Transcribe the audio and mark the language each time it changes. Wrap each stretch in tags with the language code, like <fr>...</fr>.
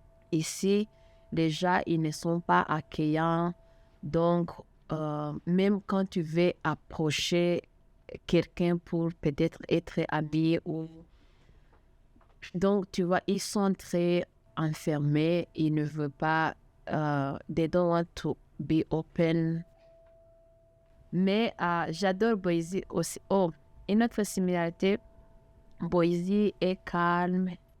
<fr>Ici, les gens, ils ne sont pas accueillants. Donc, même quand tu veux approcher quelqu'un pour peut-être être habillé ou... Donc, tu vois, ils sont très enfermés. Ils ne veulent pas...</fr> <en>they don't want to be open.</en> <fr>Mais j'adore Boise aussi. Oh, une autre similarité, Boise est calme.</fr>